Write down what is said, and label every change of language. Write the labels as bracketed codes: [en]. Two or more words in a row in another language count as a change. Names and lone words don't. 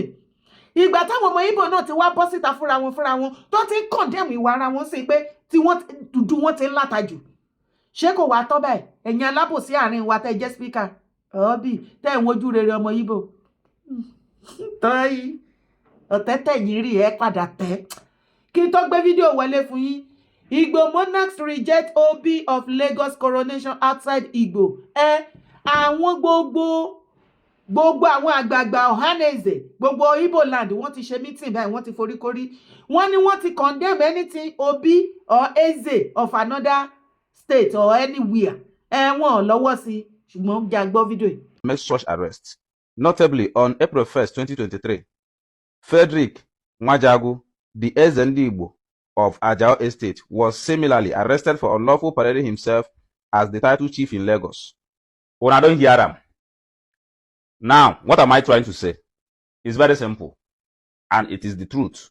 [yo] Ìgbà táwọn ọmọ Igbo náà ti wá bọ́ síta fúnra wọn tó ti ń condemn ìwà ara wọn sí pé tí wọ́n dúdú wọn ti ń látajù. Ṣé kò wá tọ́ báyìí? Ẹ̀yin alábòsí àárín wa tẹ́ jẹ́ speaker ọ̀ọ́bì tẹ́ ń wojú rere ọmọ Igbo. Tọ́yì ọ̀tẹ́tẹ̀ yìí rí ẹ padà tẹ́. Kí n tó gbé fídíò wọlé fún yín. [en] Igbo monarchs reject Obi of Lagos coronation outside Igbo. [yo] Àwọn gbogbo àwọn àgbààgbà Ọ̀hánèzè gbogbo Igbo land wọ́n ti ṣe meeting báyìí wọ́n ti foríkorí. Wọ́n ní wọ́n ti [en] condemn anything Obi or Eze of another state or anywhere. [yo] Wọ́n lọ́wọ́ sí ṣùgbọ́n jà gbọ́ fídíò yìí. [en] Make such arrests. Notably, on April 1st, 2023, Frederick Nwajagu, the Eze Igbo of Ajao Estate, was similarly arrested for unlawful parading himself as the title chief in Lagos. When I don't hear him. Now, what am I trying to say? It's very simple, and it is the truth.